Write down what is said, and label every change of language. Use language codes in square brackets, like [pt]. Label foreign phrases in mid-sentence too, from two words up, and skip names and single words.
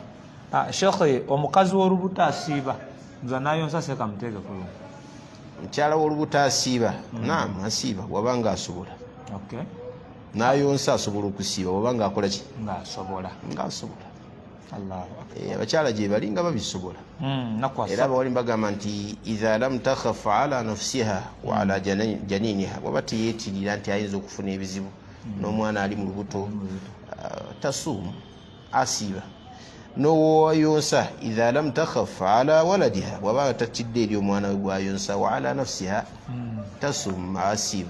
[lg] Sheikh, omukazi w'olubuto asiiba nza nayonsa seka muteeke ku lumu. Mukyala w'olubuto asiiba, naam asiiba wabanga asobola. Nayonsa asobola okusiiba wabanga akola ki? Ng'asobola. Abakyala gye balinga babisobola. Era abawali bagamba nti [ar] idha lam takhaf ala nafsiha wa ala janiniha, [lg] bwaba teyeetirira nti ayinza okufuna ebizibu n'omwana ali mu lubuto tasuumu, asiiba. N'owayonsa [ar] idha lam takhaf ala waladiha, [lg] bwaba tatidde eri omwana we gwayonsa, [ar] wa ala nafsiha [lg] tasuumu, asiiba.